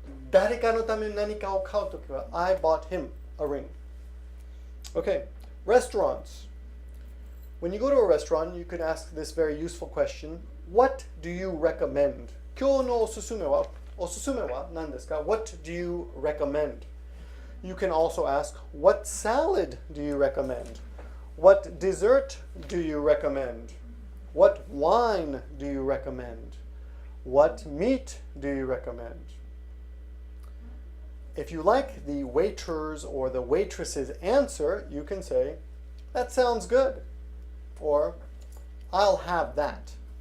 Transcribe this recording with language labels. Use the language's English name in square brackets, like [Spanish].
[Japanese] 誰かのために何かを買うときは [English] I bought him a ring. Okay, restaurants. When you go to a restaurant, you can ask this very useful question. What do you recommend? [Japanese] 今日のおすすめは何ですか? [English] What do you recommend? You can also ask, what salad do you recommend? What dessert do you recommend? What wine do you recommend? What meat do you recommend? If you like the waiter's or the waitress's answer, you can say, that sounds good, or I'll have that.